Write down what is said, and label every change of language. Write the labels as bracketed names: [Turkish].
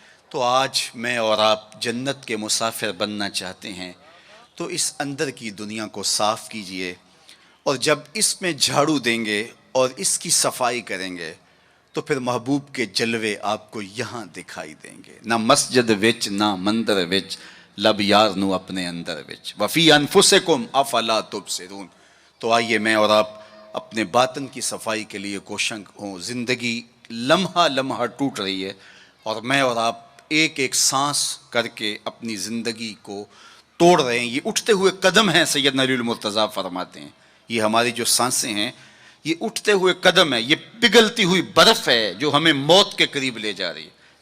[Urdu] تو آج میں اور آپ جنت کے مسافر بننا چاہتے ہیں تو اس اندر کی دنیا کو صاف کیجئے, اور جب اس میں جھاڑو دیں گے اور اس کی صفائی کریں گے تو پھر محبوب کے جلوے آپ کو یہاں دکھائی دیں گے. [Punjabi] نہ مسجد وچ نہ مندر وچ لب یار نو اپنے اندر وچ [Arabic] وفی انفسکم افلا تبصرون. [Urdu] تو آئیے میں اور آپ اپنے باطن کی صفائی کے لیے کوشاں ہوں. زندگی لمحہ لمحہ ٹوٹ رہی ہے اور میں اور آپ ایک ایک سانس کر کے اپنی زندگی کو توڑ رہے ہیں. یہ اٹھتے ہوئے قدم ہیں, سیدنا علی المرتضیٰ فرماتے ہیں یہ ہماری جو سانسیں ہیں یہ اٹھتے ہوئے قدم ہے, یہ پگھلتی ہوئی برف ہے جو ہمیں موت کے قریب لے جا رہی ہے.